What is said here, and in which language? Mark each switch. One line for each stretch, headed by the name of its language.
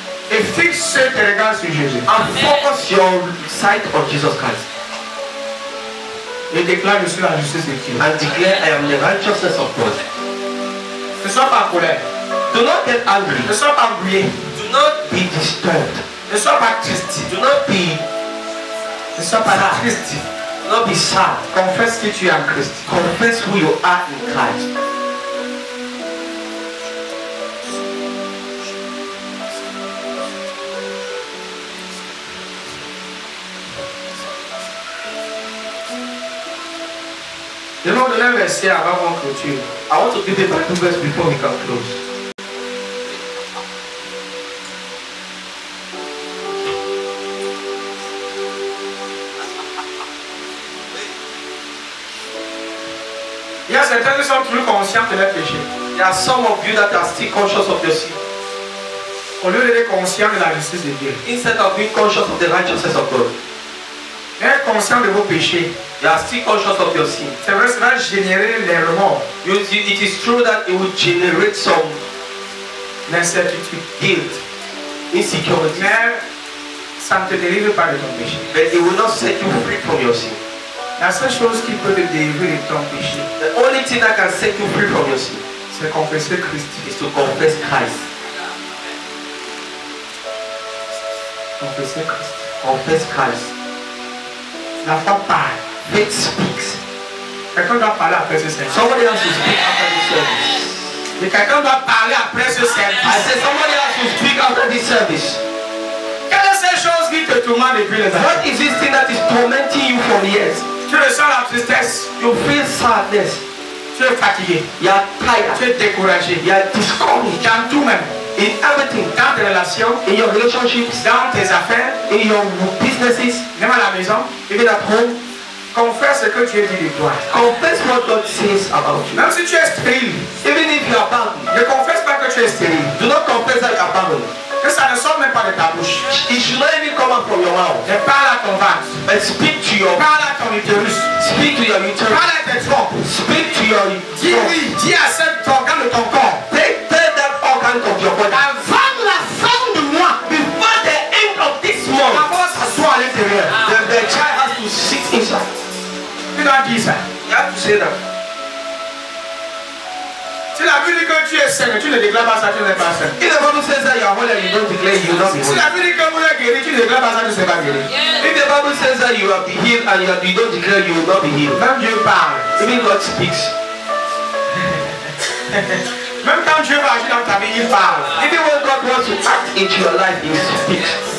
French: et fixe tes regards sur Jésus.
English: and focus your sight on Jesus Christ
French: Et déclare je suis la justice de Dieu.
English: and declare, I am the righteousness of God.
French: Ne sois pas en colère.
English: Do not get angry.
French: Ne sois pas embrouillé.
English: Do not be disturbed.
French: Ne sois pas triste.
English: Do not be
French: Ne sois pas triste.
English: Do not be sad.
French: Confesse que tu es en Christ.
English: Confess who you are in Christ.
French: Je vais vous donner un verset avant qu'on clôture.
English: I want to give a Bible verse before we can close.
French: Il y a certains qui sont toujours conscients de leur péché.
English: There are some of you that are still conscious of your sin.
French: Au lieu d'être conscients de la justice de Dieu.
English: Instead of being conscious of the righteousness of God,
French: Être conscient de vos péchés.
English: you are still conscious of your sin.
French: C'est vrai, ça va générer les remords,
English: It is true that it will generate some
French: l'incertitude.
English: guilt, insecurity,
French: Mais ça ne te délivre pas de ton péché.
English: but it will not set you free from your sin.
French: La seule chose qui peut te délivrer de ton péché,
English: The only thing that can set you free from your sin
French: c'est confesser Christ.
English: is to confess Christ.
French: Confesser Christ.
English: Confess Christ.
French: La foi parle.
English: Faith speaks.
French: Quelqu'un doit parler après ce service.
English: Somebody else will speak after this service.
French: Et quelqu'un doit parler après ce
English: I
French: service.
English: said somebody else will speak after this service.
French: Quelle est cette chose qui te tourmente depuis les
English: What
French: années?
English: is this thing that is tormenting you for years?
French: Tu ressens la tristesse.
English: You feel sadness.
French: Tu es fatigué.
English: You are tired.
French: Tu es découragé.
English: You are discouraged
French: Dans tout même.
English: in everything.
French: Dans tes relations.
English: In your relationships,
French: Dans tes affaires.
English: in your businesses,
French: Même à la maison.
English: even at home.
French: Confesse ce que tu as dit de toi.
English: Confess what God says about you.
French: Même si tu es stérile.
English: Even if you are bound,
French: Ne confesse pas que tu es stérile.
English: do not confess that you are bound.
French: Que ça ne sort même pas de ta bouche.
English: It should not even come out from your mouth.
French: Mais parle à ton ventre.
English: But speak to your
French: Parle à ton utérus.
English: speak to your uterus.
French: Parle à tes trompes.
English: Speak to your
French: Dis oui. Dis à cet organe de ton corps.
English: Tell that organ of your body.
French: Avant la fin du mois.
English: Before the end of this
French: La
English: month,
French: force s'assoit à l'intérieur.
English: the child has to sit inside.
French: Tu dois dire ça.
English: You have to say that.
French: Si la Bible dit que tu es sain, tu ne déclares pas ça, tu n'es pas sain.
English: If the Bible says that you are holy and you don't declare, you will not be
French: Si
English: holy.
French: la Bible dit que vous êtes guéri, tu ne déclares pas ça, tu ne sais pas guéri.
English: If the Bible says that you are be healed and you don't declare, you will not be healed.
French: Même Dieu parle.
English: Even God speaks.
French: Même quand Dieu va agir dans ta vie, il parle.
English: Even when God wants to act into your life, He speaks.